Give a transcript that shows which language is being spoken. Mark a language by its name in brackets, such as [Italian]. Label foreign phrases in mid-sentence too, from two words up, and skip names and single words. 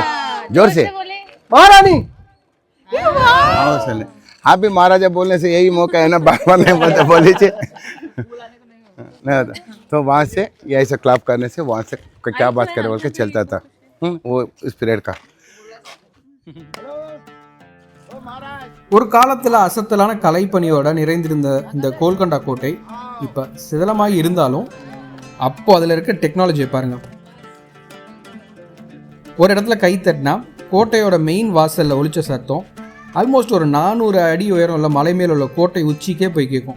[Hindi] महारानी। हाँ सर, आप भी महाराजा बोलने से यही मौका है ना, बार बार नहीं बोलते बोली चे नहीं होता। तो वहाँ से ये ऐसा क्लैप करने से वहाँ से क्या बात करे बोल के चलता था वो इस पीरियड का। [Tamil] ஒரு காலத்தில் அசத்தலான கலைப்பணியோட நிறைந்திருந்த இந்த கோல்கொண்டா கோட்டை இப்போ சிதலமாகி இருந்தாலும் அப்போது அதில் இருக்க டெக்னாலஜியை பாருங்கள். ஒரு இடத்துல கை தட்டினா கோட்டையோட மெயின் வாசலில் ஒலிச்ச சத்தம் ஆல்மோஸ்ட் ஒரு 400 அடி உயரம் உள்ள மலை மேல் உள்ள கோட்டை உச்சிக்கே போய் கேட்கும்.